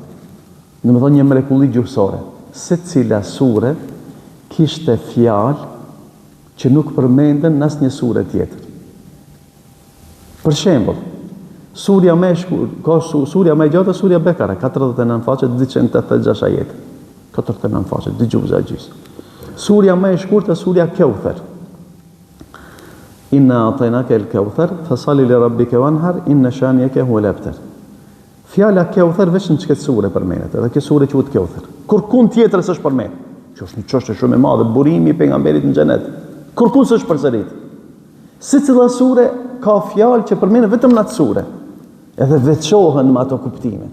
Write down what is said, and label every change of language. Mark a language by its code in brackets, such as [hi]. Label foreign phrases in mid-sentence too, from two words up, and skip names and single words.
[sq] Domethënë një mrekulli gjuhësore. Secila sure kishte fjalë që nuk përmenden në asnjë sure tjetër. Për shembull, surja më e gjatë, surja Bekara, 49 faqe, 286 ajete. 49 faqe, 2 gjuzë gjys. Surja më e shkurtër, surja Kauthar. [ar] إنا أعطيناك الكوثر فصل لربك وانحر إن شانئك هو الأبتر. [sq] Fjala Kauthar veç në çket sure përmendet, edhe kjo sure quhet Kauthar. Kurkund tjetër s'është përmendur. Që është një çështje shumë e madhe, burimi i pejgamberit në xhenet. Kurkush është përsërit. Secila sure ka fjalë që përmendën vetëm në atë sure, edhe veçohen me ato kuptime.